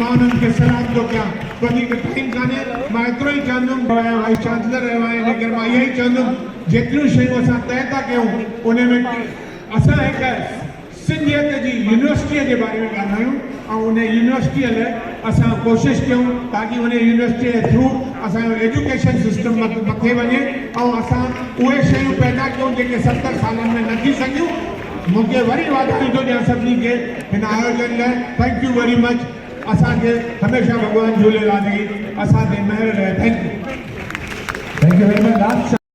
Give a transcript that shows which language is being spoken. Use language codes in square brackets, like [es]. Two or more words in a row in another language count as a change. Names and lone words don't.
[sd] मां उन्हनि खे सलाम थो कयां। वधीक टाइम कान्हे, मां एतिरो ई चवंदुमि, [en] vice chancellor [sd] रहियो आहे, इन करे मां इहो ई चवंदुमि जेतिरियूं शयूं असां तय था कयूं उन में असां हिकु सिंधियत जी यूनिवर्सिटीअ जे बारे में ॻाल्हायूं ऐं उन यूनिवर्सिटीअ लाइ असां कोशिशि कयूं ताकि उन यूनिवर्सिटीअ जे थ्रू असांजो [en] education system [sd] मथे वञे ऐं असां उहे शयूं पैदा कयूं जेके 70 सालनि में न थी सघियूं। मूंखे वरी वाधायूं थो ॾियां सभिनी खे हिन आयोजन लाइ। [en] thank you very much. [sd] असांखे हमेशह भॻवान झूलेलाल जी असांखे महिर रहे। [en] thank you very much.